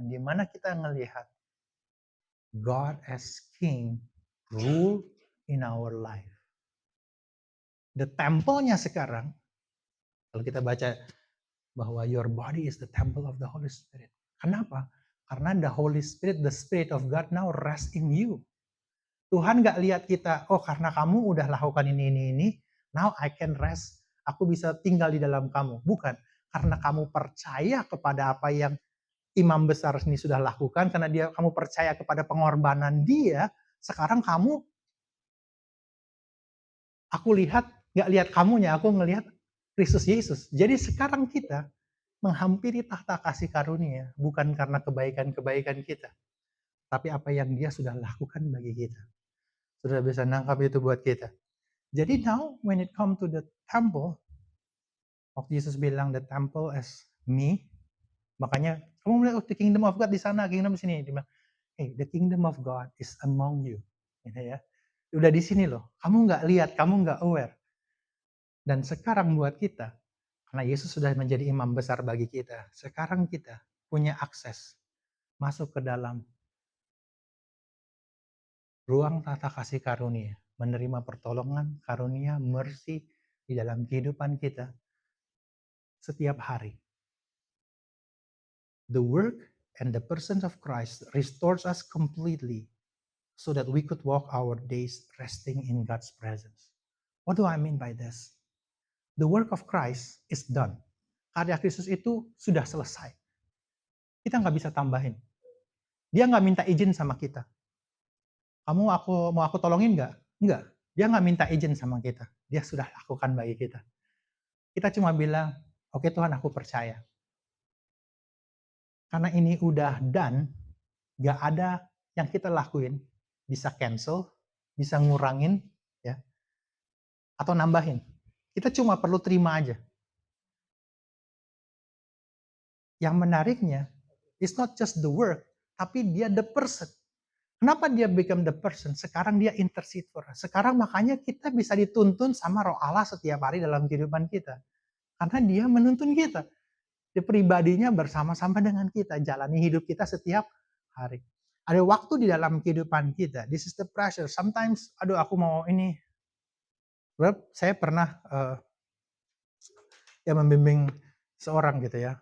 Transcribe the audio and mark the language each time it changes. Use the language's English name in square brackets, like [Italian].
[Indonesian] Di mana kita ngelihat [English] God as King rule in our life. The temple-nya [Indonesian] sekarang, kalau kita baca bahwa [English] your body is the temple of the Holy Spirit. [Indonesian] Kenapa? Karena [English] the Holy Spirit, the Spirit of God now rest in you. [Indonesian] Tuhan gak lihat kita, oh karena kamu udah lakukan ini, [English] now I can rest. [Indonesian] Aku bisa tinggal di dalam kamu. Bukan. Karena kamu percaya kepada apa yang imam besar ini sudah lakukan, karena kamu percaya kepada pengorbanan dia, sekarang aku gak lihat kamunya, aku ngelihat Kristus Yesus. Jadi sekarang kita menghampiri tahta kasih karunia, bukan karena kebaikan-kebaikan kita, tapi apa yang dia sudah lakukan bagi kita. Sudah bisa nangkap itu buat kita. [English] Jadi now when it come to the temple, [Indonesian] waktu Yesus bilang [English] the temple as me, [Indonesian] makanya kamu melihat [English] the kingdom of God [Indonesian] di sana, [English] kingdom [Indonesian] di sini. Dia bilang, [English] hey, the kingdom of God is among you. [Indonesian] Gitu ya. Udah di sini loh. Kamu nggak lihat, kamu nggak aware. Dan sekarang buat kita, karena Yesus sudah menjadi imam besar bagi kita, sekarang kita punya akses masuk ke dalam ruang tata kasih karunia, menerima pertolongan, karunia, mercy di dalam kehidupan kita setiap hari. [English] The work and the person of Christ restores us completely so that we could walk our days resting in God's presence. What do I mean by this? The work of Christ is done. [Indonesian] Karya Kristus itu sudah selesai. Kita nggak bisa tambahin. Dia nggak minta izin sama kita. Mau aku tolongin nggak? Nggak. Dia nggak minta izin sama kita. Dia sudah lakukan bagi kita. Kita cuma bilang, oke Tuhan, aku percaya. Karena ini udah done, nggak ada yang kita lakuin bisa cancel, bisa ngurangin, ya, atau nambahin. Kita cuma perlu terima aja. Yang menariknya, [English] it's not just the work, [Indonesian] tapi dia [English] the person. [Indonesian] Kenapa dia [English] become the person? [Indonesian] Sekarang dia [English] intercede for us. [Indonesian] Sekarang makanya kita bisa dituntun sama Roh Allah setiap hari dalam kehidupan kita. Karena dia menuntun kita. Dia pribadinya bersama-sama dengan kita. Jalani hidup kita setiap hari. Ada waktu di dalam kehidupan kita. [English] This is the pressure. [Indonesian] Sometimes, aduh aku mau ini. Saya pernah membimbing seorang gitu ya.